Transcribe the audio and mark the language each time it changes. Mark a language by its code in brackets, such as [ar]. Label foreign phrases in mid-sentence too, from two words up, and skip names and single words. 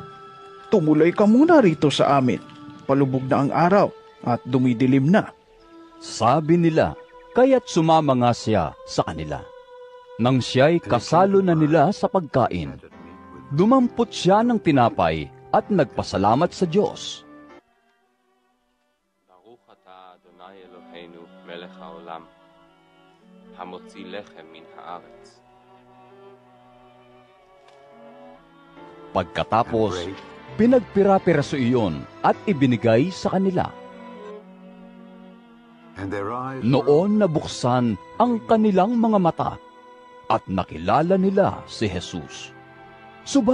[tl] Tumuloy ka muna rito sa amin. Palubog na ang araw at dumidilim na. Sabi nila, kaya't sumama nga siya sa kanila. Nang siya'y kasalo na nila sa pagkain, dumampot siya ng tinapay at nagpasalamat sa Diyos. [he] ברוך אתה אדוני אלוהינו מלך העולם, המוציא לחם מן הארץ. [tl] Pagkatapos, pinagpira-piraso iyon at ibinigay sa kanila. Noon nabuksan ang kanilang mga mata at nakilala nila si Jesus.